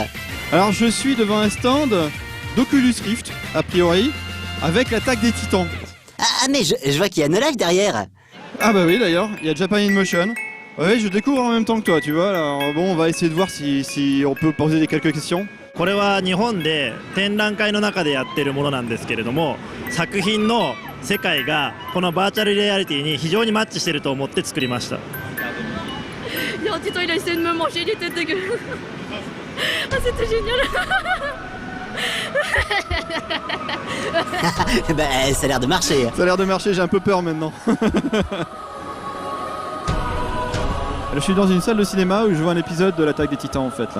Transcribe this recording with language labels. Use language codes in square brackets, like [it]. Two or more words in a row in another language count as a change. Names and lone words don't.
[fr] Alors je suis devant un stand d'Oculus Rift, a priori, avec l'attaque des titans. Ah mais je vois qu'il y a No Life derrière. Ah bah oui d'ailleurs, il y a Japan in Motion. Ouais, je découvre en même temps que toi, tu vois. Alors bon, on va essayer de voir si on peut poser quelques questions. [ja] これは日本で展覧会の中でやってるものなんですけれども、作品の世界がこのバーチャルリアリティに非常にマッチしていると思って作りました。 [fr] Tito, il a essayé de me manger, il était dégueu. Ah, c'était génial. Bah ça a l'air de marcher. Ça a l'air de marcher, j'ai un peu peur maintenant. Je suis dans une salle de cinéma où je vois un épisode de l'attaque des titans en fait là.